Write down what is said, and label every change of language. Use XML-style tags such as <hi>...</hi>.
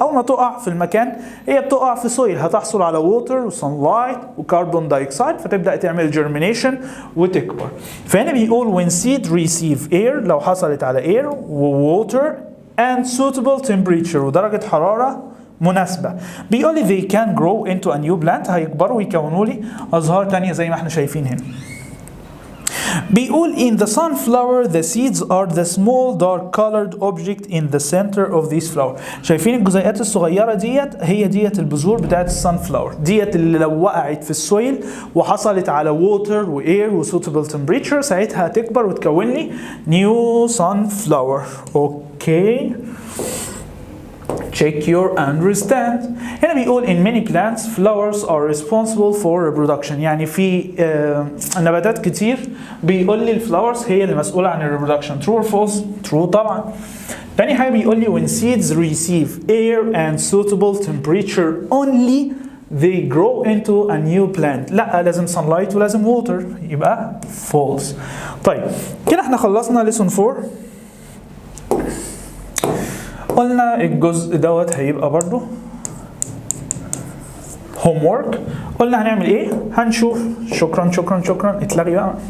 <ar>اول ما تقع في المكان هي بتقع في سويل هتحصل على ووتر وسانلايت وكربون دايوكسيد فتبدا تعمل جيرمينيشن وتكبر. فهنا بيقول</ar> <en>when seed receive air</en> <ar>لو حصلت على air وووتر</ar> <en>and suitable temperature</en> <ar>ودرجة حرارة مناسبة بيقول لي</ar> <en>they can grow into a new plant</en> <ar>هيكبروا ويكونوا لي أزهار تانية زي ما احنا شايفين هنا.</ar> <en>بيقول in the sunflower the seeds are the small dark colored object in the center of this flower.</en> <ar>شايفين الجزيئات الصغيرة ديت هي ديت البذور بتاعت السانفلاور ديت اللي لو وقعت في السويل وحصلت على water واير وsuitable temperature ساعتها هتكبر وتكون لي new sunflower. اوكي</ar> <en>check your understand.</en> <ar>هنا بيقول</ar> <en>in many plants flowers are responsible for reproduction.</en> <ar>يعني في نباتات كتير بيقول لي الفلاورز هي اللي مسؤولة عن الريبرودكشن.</ar> <en>true or false؟ true طبعا.</en> <ar>تاني حاجة بيقول لي</ar> <en>when seeds receive air and suitable temperature only they grow into a new plant.</en> <ar>لا لازم sunlight ولازم water، يبقى false. طيب كده احنا خلصنا lesson 4. قلنا الجزء دوت هيبقى برضو homework. قلنا هنعمل ايه؟ هنشوف. شكرا اتلغي بقى.</ar>